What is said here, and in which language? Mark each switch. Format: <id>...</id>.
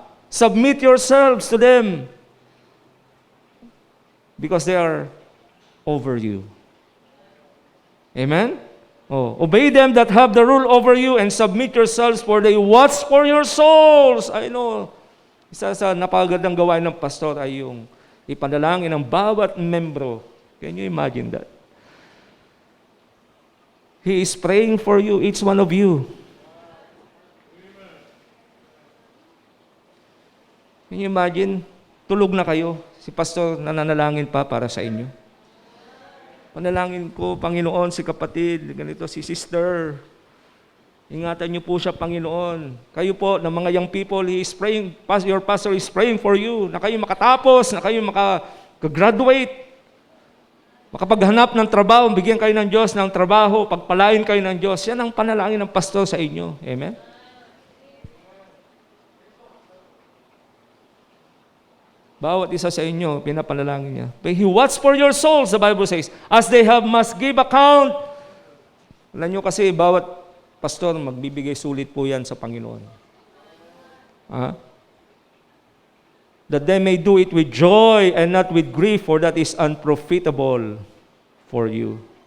<en>Submit yourselves to them. Because they are over you. Amen? Obey them that have the rule over you and submit yourselves, for they watch for your souls. I know,</en> <tl>isa sa napakagandang gawain ng pastor ay yung ipanalangin ng bawat membro.</tl> <en>Can you imagine that? He is praying for you, each one of you. Can you imagine?</en> <tl>Tulog na kayo, si pastor nananalangin pa para sa inyo. Panalangin ko, Panginoon, si kapatid, ganito, si sister. Ingatan niyo po siya, Panginoon. Kayo po, ng mga young people,</tl> <en>he is praying, your pastor is praying for you,</en> <tl>na kayo makatapos, na kayo makagraduate, makapaghanap ng trabaho, bigyan kayo ng Diyos ng trabaho, pagpalain kayo ng Diyos. Yan ang panalangin ng pastor sa inyo. Amen? Bawat isa sa inyo, pinapanalangin niya.</tl> <en>But he watch for your souls, the Bible says, as they must give account.</en> <tl>Alam niyo kasi, bawat pastor, magbibigay sulit po yan sa Panginoon.</tl> <en>That they may do it with joy and not with grief, for that is unprofitable for you.</en>